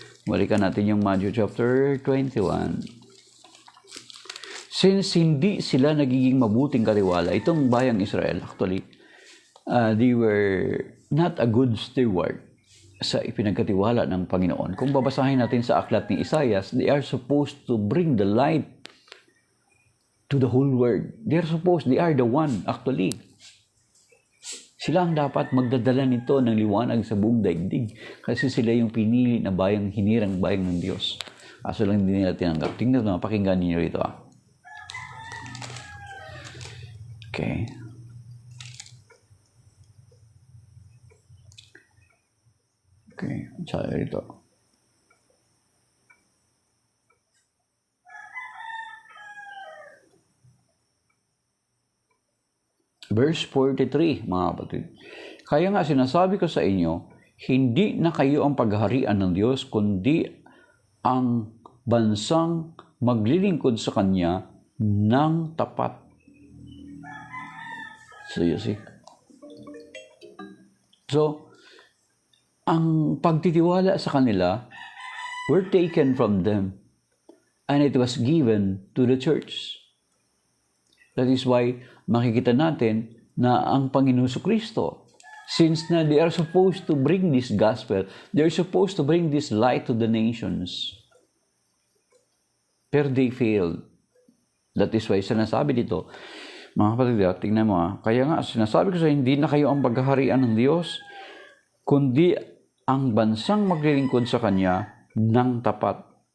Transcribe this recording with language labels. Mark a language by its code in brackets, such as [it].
[tl] Balikan natin yung Matthew chapter 21. Since hindi sila nagiging mabuting katiwala, itong bayang Israel, actually, [en] they were not a good steward [tl] sa ipinagkatiwala ng Panginoon. Kung babasahin natin sa aklat ni Isaiah, [en] they are supposed to bring the light to the whole world. They are the one, actually. [tl] Sila ang dapat magdadala nito ng liwanag sa buong daigdig. Kasi sila yung pinili na bayang, hinirang bayang ng Diyos. Kaso lang hindi nila tinanggap. Tingnan mo, pakinggan niyo ito. [en] Okay. [tl] Okay, sabi ito. Verse 43, mga kapatid. Kaya nga sinasabi ko sa inyo, hindi na kayo ang paghaharian ng Diyos, kundi ang bansang maglilingkod sa Kanya ng tapat. [en] So, you see? So, [tl] ang pagtitiwala sa kanila [en] were taken from them and it was given to the church. That is why [tl] makikita natin na ang Panginoon Kristo, [en] since na they are supposed to bring this gospel, they are supposed to bring this light to the nations. Pero they failed. That is why [tl] sinasabi dito, mga kapatid, tingnan mo kaya nga sinasabi ko sa hindi na kayo ang paghaharian ng Diyos, kundi ang bansang maglilingkod sa Kanya ng tapat.